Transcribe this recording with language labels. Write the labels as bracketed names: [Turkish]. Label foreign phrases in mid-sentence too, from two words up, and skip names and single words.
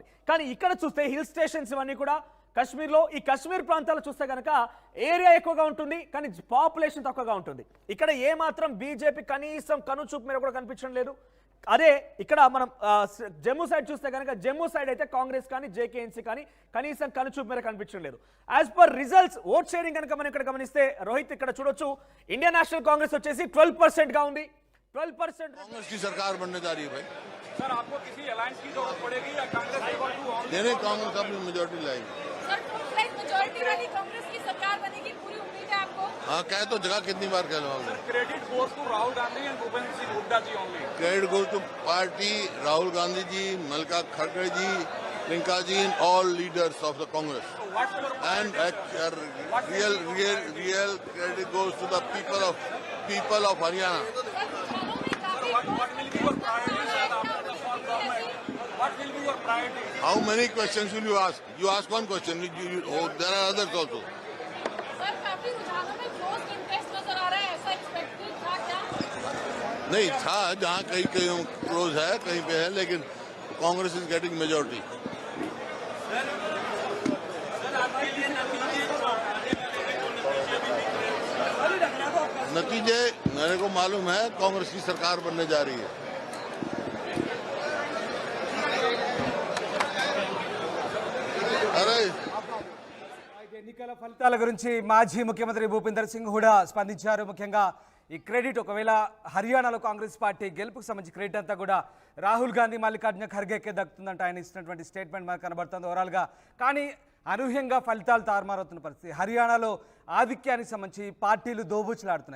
[Telugu] కానీ ఇక్కడ చూస్తే హిల్ స్టేషన్స్ ఇవన్నీ కూడా కాశ్మీర్లో ఈ కాశ్మీర్ ప్రాంతాలు చూస్తే కనుక ఏరియా ఎక్కువగా ఉంటుంది కానీ పాపులేషన్ తక్కువగా ఉంటుంది. ఇక్కడ ఏమాత్రం బీజేపీ కనీసం కనుచూపు మీద కూడా కనిపించడం లేదు. అదే ఇక్కడ మనం జమ్మూ సైడ్ చూస్తే కనుక జమ్మూ సైడ్ అయితే కాంగ్రెస్ కానీ జేకేఎన్సీ కానీ కనీసం కనుచూపు మీద కనిపించడం లేదు. [English] as per results vote sharing [Telugu] కనుక మనం ఇక్కడ గమనిస్తే రోహిత్ ఇక్కడ చూడొచ్చు इंडियन नेशनल कांग्रेस వచ్చేసి 12% గా ఉంది. 12% [Hindi] कांग्रेस की सरकार बनने जा रही है भाई. सर आपको किसी अलायंस की जरूरत पड़ेगी या कांग्रेस देने कांग्रेस अपनी मेजोरिटी लाएगी. सर मेजोरिटी वाली कांग्रेस की सरकार बनेगी पूरी उम्मीद है आपको? हाँ कह तो जगह कितनी बार कह लो. [English] credit goes to Rahul Gandhi and Bhupendra Singh Hooda ji only. credit goes to party, Rahul Gandhi ji, Mallika Kharge ji, Priyanka ji and all leaders of the Congress. And real credit goes to the people of Haryana. What will be your priority, sir, after the small government? What will be your priority? How many questions will you ask? You ask one question. There are others also. [Hindi] सर काफी रुझानों में [English] close contest [Hindi] नजर आ रहा है, ऐसा एक्सपेक्टेड था क्या? नहीं था, जहाँ कहीं क्लोज है कहीं पे है, लेकिन [English] Congress is getting majority. [Hindi] नतीजे मेरे को मालूम है कांग्रेस की सरकार बनने जा रही है. अरे [Telugu] ఎన్నికల ఫలితాల గురించి మాజీ ముఖ్యమంత్రి భూపేందర్ సింగ్ హుడా స్పందించారు. ముఖ్యంగా ఈ క్రెడిట్ ఒకవేళ హర్యానాలో కాంగ్రెస్ పార్టీ గెలుపుకు సంబంధించి క్రెడిట్ అంతా కూడా రాహుల్ గాంధీ మల్లికార్జున ఖర్గేకే దక్కుతుందంటే ఆయన ఇచ్చినటువంటి స్టేట్మెంట్ మనకు కనబడుతుంది ఓవరాల్గా. కానీ అనూహ్యంగా ఫలితాలు తారుమారవుతున్న పరిస్థితి. హర్యానాలో ఆధిక్యానికి సంబంధించి పార్టీలు దోబూచులాడుతున్నాయి.